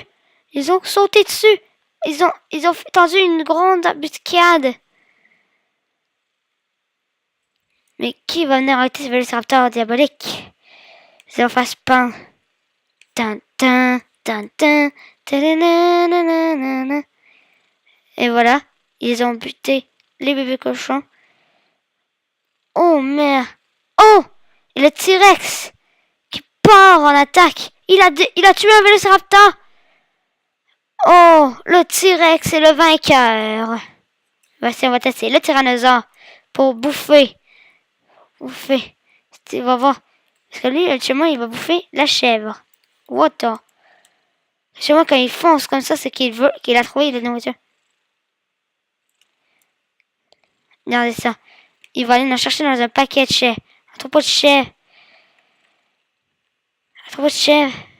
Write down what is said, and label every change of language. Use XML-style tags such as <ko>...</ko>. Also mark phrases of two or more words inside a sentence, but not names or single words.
<fr>Ils ont sauté dessus. Ils ont tendu une grande embuscade. Mais qui va venir arrêter ce vélociraptor diabolique? Ils en fassent pas. Tin, tin, tin, tin, ta-da-na-na-na-na-na. Et voilà, ils ont buté les bébés cochons. Oh merde. Oh! Et le T-Rex qui part en attaque. Il a tué un vélociraptor. Oh, le T-Rex est le vainqueur. Voici, on va tester le tyrannosaure pour bouffer. Bouffer. Tu vas voir. Parce que lui, actuellement, il va bouffer la chèvre.</fr> <en>What the?</en> <fr>Chez moi, quand il fonce comme ça, c'est qu'il a trouvé la nourriture. Regardez ça. Il va aller en chercher dans un paquet de chèvres. Un troupeau de chèvres. Un troupeau de chèvres.</fr>